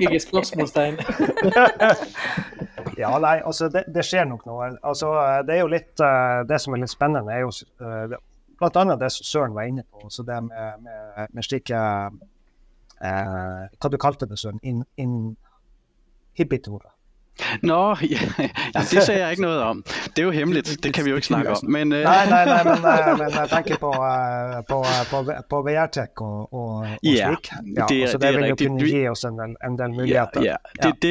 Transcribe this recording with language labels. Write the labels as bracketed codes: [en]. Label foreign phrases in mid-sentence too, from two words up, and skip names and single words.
[no] ikke spørsmålstegn. Ja, nei, altså det skjer nok noe. Altså, det er jo litt, det som er litt spennende er jo blant annet det som Søren var inne på, så det med slike, hva du kalte det, Søren, inhibitorer. [da] Nå, det sagde jeg ikke noget om. Det er jo hemmeligt, det kan vi jo ikke snakke om. Men, nej, men jeg tænker på VR-tech og slik. Ja, så det vil jo kunne give os en del muligheder. Ja.